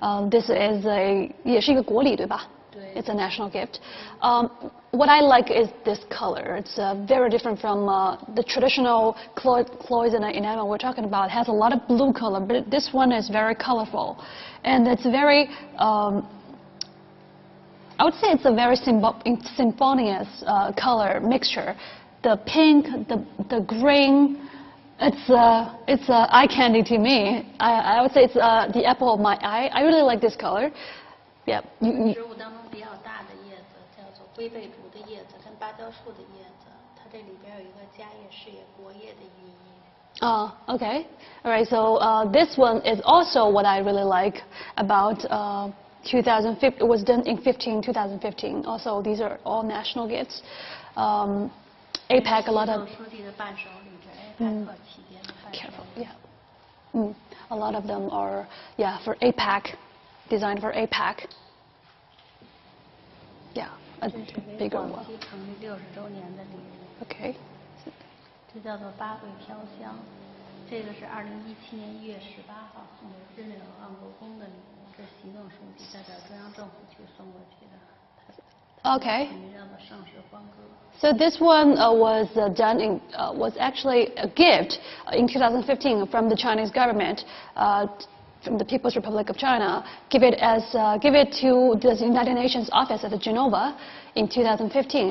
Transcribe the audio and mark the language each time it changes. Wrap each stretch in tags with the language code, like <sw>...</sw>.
<en>This is</en> <zh>也是一个国礼，对吧？</zh> <en>It's a national gift. What I like is this color. It's very different from the traditional cloisonné enamel we're talking about. It has a lot of blue color, but this one is very colorful, and it's very. I would say it's a very symphonious color mixture. The pink, the green. It's eye candy to me. I would say it's the apple of my eye. I really like this color. Yeah.</en> <zh>植物当中比较大的叶子叫做龟背竹的叶子跟芭蕉树的叶子，它这里边有一个家业事业国业的寓意。</zh> <en>Okay. All right. So this one is also what I really like about 2015. It was done in 2015. Also, these are all national gifts. APEC, a lot of.</en> <zh>书记的伴手礼，这 APEC 期间的伴手礼。</zh> <en>Careful. Yeah. A lot of them are for APEC. Designed for APEC. Yeah, a bigger one.</en> <zh>成立60周年的礼物。</zh> <en>Okay.</en> <zh>这叫做八桂飘香，这个是2017年1月18号送给日内瓦万国公的礼物，这是习总书记代表中央政府去送过去的。</zh> <en>Okay.</en> <zh>叫做盛世欢歌。</zh> <en>So this one was actually a gift in 2015 from the Chinese government. From the People's Republic of China, give it to the United Nations office at Geneva in 2015.</en>